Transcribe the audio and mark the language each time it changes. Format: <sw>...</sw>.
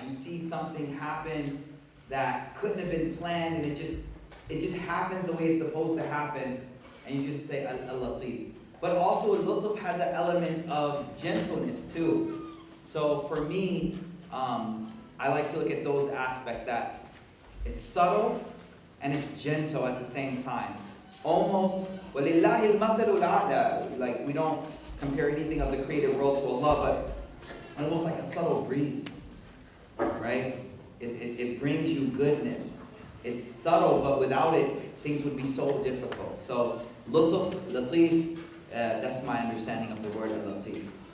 <en>You see something happen that couldn't have been planned, and it just happens the way it's supposed to happen, and you just say Al-Lateef. But also Lateef has an element of gentleness too. So for me, I like to look at those aspects, that it's subtle and it's gentle at the same time. Almost,</en> <ar>وَلِلَّهِ الْمَثَلُ الْأَعْلَى.</ar> <en>Like, we don't compare anything of the created world to Allah, but almost like a subtle breeze, right? It brings you goodness. It's subtle, but without it, things would be so difficult. So, Lateef, that's my understanding of the word Lateef.</en>